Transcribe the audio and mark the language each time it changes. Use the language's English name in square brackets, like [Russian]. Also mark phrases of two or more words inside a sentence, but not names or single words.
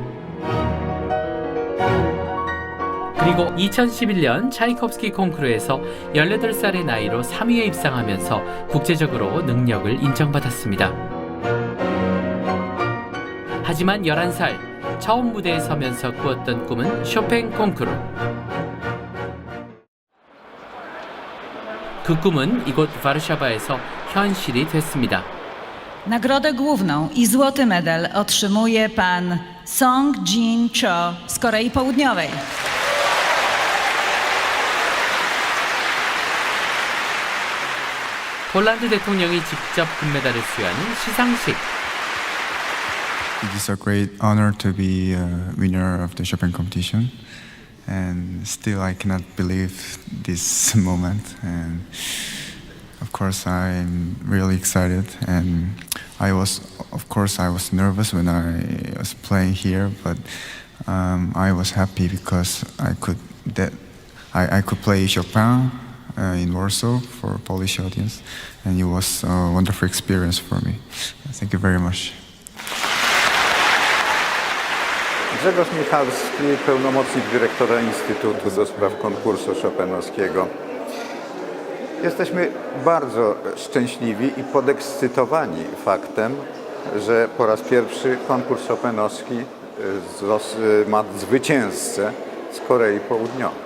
[Korean] 그리고 2011년 차이콥스키 콩쿠르에서 18살의 나이로 3위에 입상하면서 국제적으로 능력을 인정받았습니다. 하지만 11살 처음 무대에 서면서 꾸었던 꿈은 쇼팽 콩쿠르. 그 꿈은 이곳 와르샤바에서 현실이 됐습니다. [Polish] Nagrodę główną i złoty medal otrzymuje pan Song Jin-cho z Korei Południowej. [Korean] 폴란드 대통령이 직접 금메달을 수여하는 시상식. [English] It is a great honor to be a winner of the Chopin competition, and still I cannot believe this moment. And of course, I'm really excited, and I was nervous when I was playing here, but I was happy because I could play Chopin in Warsaw for a Polish audience, and it was a wonderful experience for me. Thank you very much. [Polish] Grzegorz Michalski, pełnomocnik dyrektora Instytutu do Spraw Konkursu Chopinowskiego. Jesteśmy bardzo szczęśliwi i podekscytowani faktem, że po raz pierwszy konkurs chopinowski ma zwycięzcę z Korei Południowej.